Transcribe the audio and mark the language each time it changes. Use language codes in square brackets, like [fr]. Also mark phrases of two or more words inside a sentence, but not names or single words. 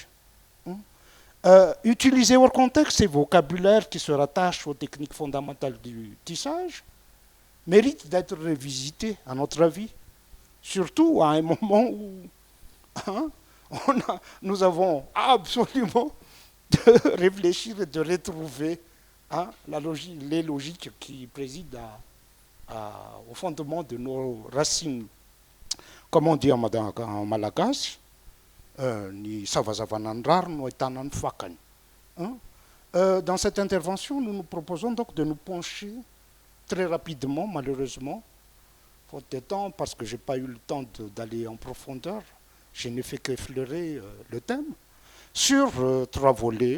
[fr] Utiliser hors contexte ces vocabulaires qui se rattachent aux techniques fondamentales du tissage méritent d'être revisités, à notre avis, surtout à un moment où nous avons absolument de réfléchir et de retrouver les logiques qui président au fondement de nos racines. Comme on dit en malagasy, [mg] ni savazavanan-drary no ahitana ny fakany. [fr] Dans cette intervention, nous nous proposons donc de nous pencher très rapidement, malheureusement, faute de temps, parce que je n'ai pas eu le temps d'aller en profondeur, je n'ai fait qu'effleurer le thème, sur 3 volets.